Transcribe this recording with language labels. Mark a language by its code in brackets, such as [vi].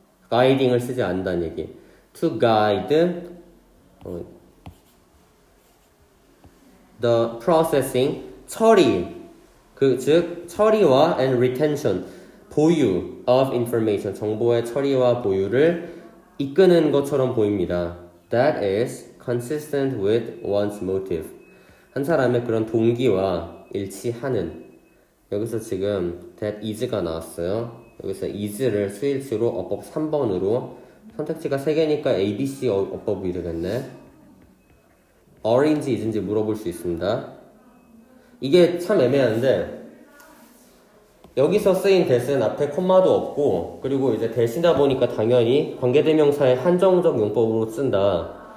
[ko] guiding을 쓰지 않는다는 얘기. to guide the processing, 처리, 즉 처리와 and retention, 보유 of information, 정보의 처리와 보유를 이끄는 것처럼 보입니다. [en] That is consistent with one's motive. [ko] 한 사람의 그런 동기와 일치하는. 여기서 지금 that is가 나왔어요. 여기서 is를 수일치로 어법 3번으로, 선택지가 3개니까 ABC 어법이 되겠네. Orange is인지 물어볼 수 있습니다. 이게 참 애매한데 여기서 쓰인 that은 앞에 콤마도 없고, 그리고 이제 that이다 보니까 당연히 관계대명사의 한정적 용법으로 쓴다.